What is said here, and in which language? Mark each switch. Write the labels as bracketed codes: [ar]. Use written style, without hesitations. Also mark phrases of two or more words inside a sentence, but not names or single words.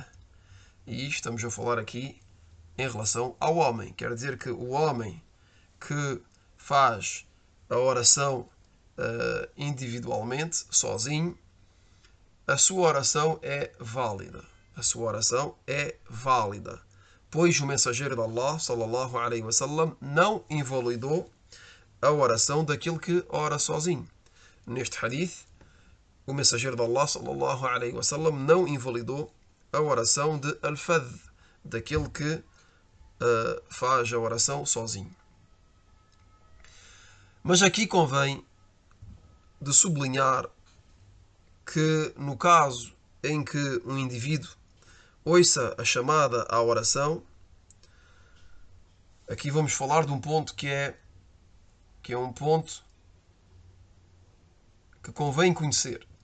[pt] E estamos a falar aqui em relação ao homem. Quer dizer que o homem que faz a oração individualmente, sozinho, a sua oração é válida. A sua oração é válida. Pois o mensageiro de Allah, [ar] صلى الله عليه وسلم, [pt] não invalidou a oração daquele que ora sozinho. Neste hadith, o mensageiro de Allah, [ar] صلى الله عليه وسلم, [pt] não invalidou a oração de al-fadh, daquele que faz a oração sozinho. Mas aqui convém de sublinhar que no caso em que um indivíduo ouça a chamada à oração, aqui vamos falar de um ponto que é um ponto que convém conhecer,